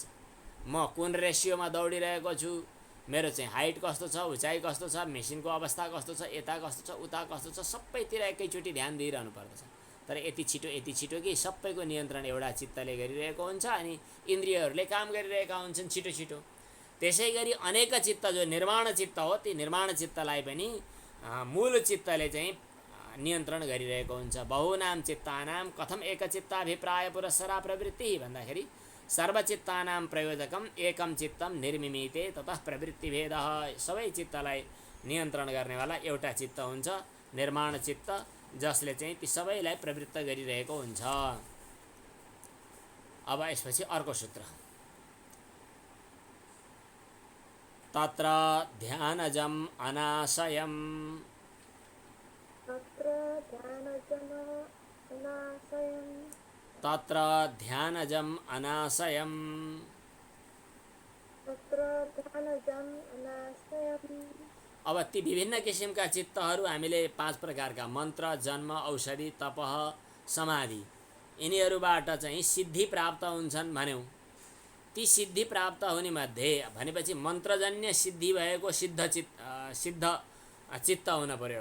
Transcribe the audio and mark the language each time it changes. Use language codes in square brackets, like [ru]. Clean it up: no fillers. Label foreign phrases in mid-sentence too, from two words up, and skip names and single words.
[ne] म कुन रेसियोमा दौडिरहेको छु, मेरो चाहिँ हाइट कस्तो छ, उचाइ कस्तो छ, मेसिनको अवस्था कस्तो छ, यता कस्तो छ, उता कस्तो छ, सबैतिर एकैचोटि ध्यान दिइरहनु पर्दछ। तर यति छिटो कि सबैको नियन्त्रण एउटा चित्तले गरिरहेको हुन्छ, अनि इन्द्रियहरूले काम गरिरहेका हुन्छन् छिटो छिटो। त्यसै गरी अनेक चित्त जो निर्माण चित्त हो, ती निर्माण चित्तलाई पनि मूल चित्तले चाहिँ नियन्त्रण गरिरहेको हुन्छ। [sa] बहुनाम चित्तानाम कथम एकचित्ताभिप्राय पुरस्सरा प्रवृत्ति भन्दाखेरि सर्वचित्तानां प्रयोजकम एकम चित्तम निर्मिमीते ततः प्रवृत्तिभेदः, [ne] सबै चित्तलाई नियन्त्रण गर्नेवाला एउटा चित्त हुन्छ, निर्माण चित्त, जसले चाहिँ ती सबैलाई प्रवृत्त गरिरहेको हुन्छ। अब यसपछि अर्को सूत्र, [sa] तत्र ध्यानजम अनाशयम, तत्र ध्यानजम अनाशयम, [ne] अब ती विभिन्न किसिमका चित्तहरू हामीले 5 प्रकारका मन्त्र, जन्म, औषधि, तपह, समाधि, यिनीहरूबाट चाहिँ सिद्धि प्राप्त हुन्छन् भन्यौँ। ती सिद्धि प्राप्त हुने मध्ये भनेपछि मन्त्रजन्य सिद्धि भएको सिद्ध चित्त हुन पर्यो।